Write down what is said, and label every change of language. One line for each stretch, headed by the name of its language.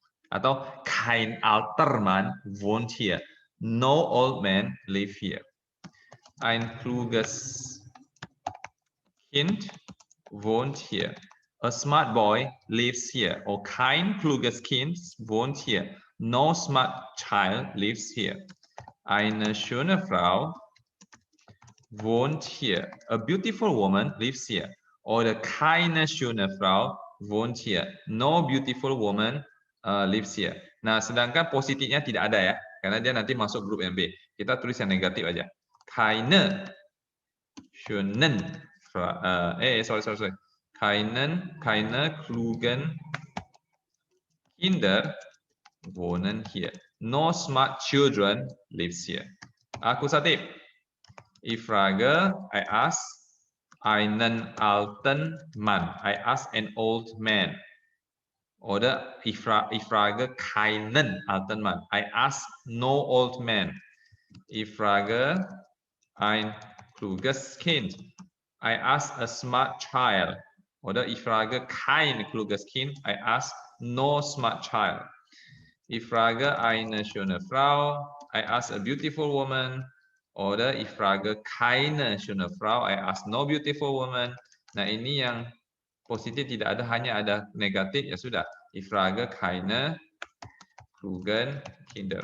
German: Atau kein alter Mann wohnt hier.
English: No old man live here.
German: Ein kluges Kind wohnt hier.
English: A smart boy lives here. Or
German: kein kluges Kind wohnt hier.
English: No smart child lives here.
German: Eine schöne Frau wohnt hier.
English: A beautiful woman lives here.
German: Oder keine schöne Frau wohnt hier.
English: No beautiful woman lives here.
Indonesian: Nah, sedangkan positifnya tidak ada ya, karena dia nanti masuk grup yang B. Kita tulis yang negatif aja.
German: Keine schönen
Indonesian: sorry.
German: Keine klugen Kinder wohnen hier.
English: No smart children lives here.
Indonesian: Akusatif.
German: Ich frage,
English: I ask
German: einen alten Mann.
English: I ask an old man.
German: Oder ich frage keinen alten Mann.
English: I ask no old man.
German: Ich frage ein kluges Kind.
English: I ask a smart child.
German: Oder ich frage kein kluges Kind.
English: I ask no smart child.
German: Ich frage eine schöne Frau.
English: I ask a beautiful woman.
German: Oder ich frage keine schöne Frau.
English: I ask no beautiful woman.
Indonesian: Nah, ini yang positif tidak ada, hanya ada negatif, ya sudah.
German: Ich frage keine klugen Kinder.